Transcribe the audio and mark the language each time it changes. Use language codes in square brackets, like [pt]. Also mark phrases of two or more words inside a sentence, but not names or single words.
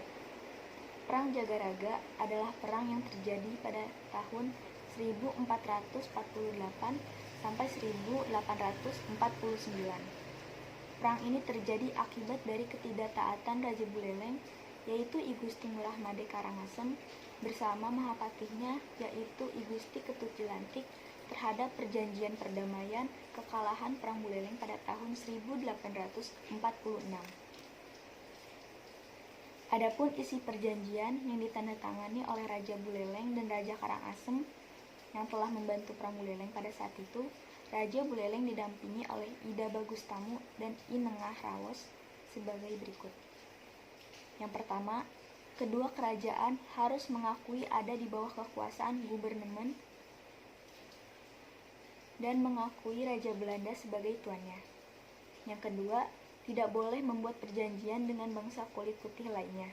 [id] Perang Jagaraga adalah perang yang terjadi pada tahun 1448 sampai 1849. Perang ini terjadi akibat dari ketidaktaatan Raja Buleleng, yaitu I Gusti Ngurah Made Karangasem bersama Mahapatihnya, yaitu I Gusti Ketut Jilantik, terhadap perjanjian perdamaian kekalahan Perang Buleleng pada tahun 1846. Adapun isi perjanjian yang ditandatangani oleh Raja Buleleng dan Raja Karangasem yang telah membantu Perang Buleleng pada saat itu, Raja Buleleng didampingi oleh Ida Bagustamu dan I Nengah Rawos sebagai berikut. Yang pertama, kedua kerajaan harus mengakui ada di bawah kekuasaan gubernemen dan mengakui Raja Belanda sebagai tuannya. Yang kedua, tidak boleh membuat perjanjian dengan bangsa kulit putih lainnya.